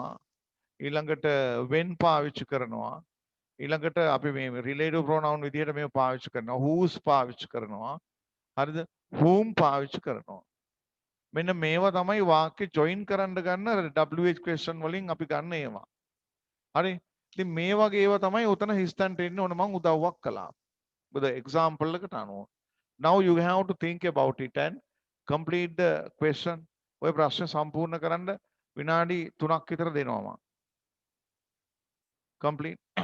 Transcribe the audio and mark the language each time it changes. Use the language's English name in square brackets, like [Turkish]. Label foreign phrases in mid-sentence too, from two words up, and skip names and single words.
[Sinhala] ඊළඟට when පාවිච්චි කරනවා. ඊළඟට අපි මේ [English] relative pronoun [Sinhala] විදිහට මේව පාවිච්චි කරනවා. whose පාවිච්චි කරනවා. හරිද? whom පාවිච්චි කරනවා. මෙන්න මේවා තමයි වාක්‍ය join කරන්න ගන්න [English] WH question [Sinhala] වලින් අපි ගන්න ඒවා. හරි? ඉතින් මේ වගේ ඒවා තමයි උතන හිස්තන්ට එන්නේ ඕන මම උදව්වක් කළා. [English] with the example [Sinhala] එකට අනුව. [English] Now you have to think about it and complete the question. [Sinhala] ඔය ප්‍රශ්න සම්පූර්ණ කරන්න විනාඩි 3ක් විතර දෙනවා මම. [English] complete